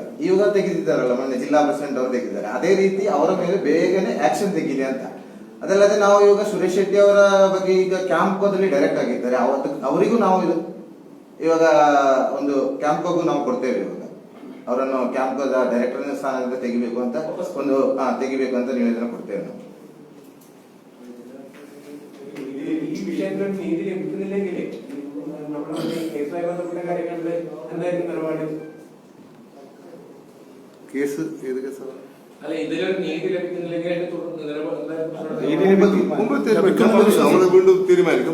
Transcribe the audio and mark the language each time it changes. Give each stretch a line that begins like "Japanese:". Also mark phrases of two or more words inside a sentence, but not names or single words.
Kannada: ಇವಾಗ ತೆಗೆದಿದ್ದಾರಲ್ಲ, ಮೊನ್ನೆ ಜಿಲ್ಲಾ ಪ್ರೆಸಿಡೆಂಟ್ ಅವರು ತೆಗೆದಿದ್ದಾರೆ, ಅದೇ ರೀತಿ ಅವರ ಮೇಲೆ ಬೇಗನೆ ಆಕ್ಷನ್ ತೆಗೀಲಿ ಅಂತ. ಅದಲ್ಲದೆ ನಾವು ಇವಾಗ ಸುರೇಶ್ ಶೆಟ್ಟಿ ಅವರ ಬಗ್ಗೆ ಈಗ ಕ್ಯಾಂಪ್ಕೋದಲ್ಲಿ ಡೈರೆಕ್ಟ್ ಆಗಿದ್ದಾರೆ, ಅವರಿಗೂ ನಾವು ಇವಾಗ ಒಂದು ಕ್ಯಾಂಪ್ಕೋಗೂ ನಾವು ಕೊಡ್ತೇವೆ. ಇವಾಗ ಅವರನ್ನು ಕ್ಯಾಂಪ್ಕೋದ ಡೈರೆಕ್ಟರ್ ಸ್ಥಾನದಿಂದ ತೆಗಿಬೇಕು ಅಂತ ನಿವೇದನೆ ಕೊಡ್ತೇವೆ ನಾವು.
Malayalam: ഈ വിഷയത്തിൽ നീതി ലഭിക്കുന്നില്ലെങ്കിൽ നമ്മുടെ കേസുമായി ബന്ധപ്പെട്ട കാര്യങ്ങളിൽ എന്തായിരിക്കും നിലപാട്? കേസ് ഏത് കേസാണ്? അല്ല, ഇതിലൊരു നീതി ലഭിക്കുന്നില്ലെങ്കിൽ നമ്മൾ വീണ്ടും തീരുമാനിക്കും.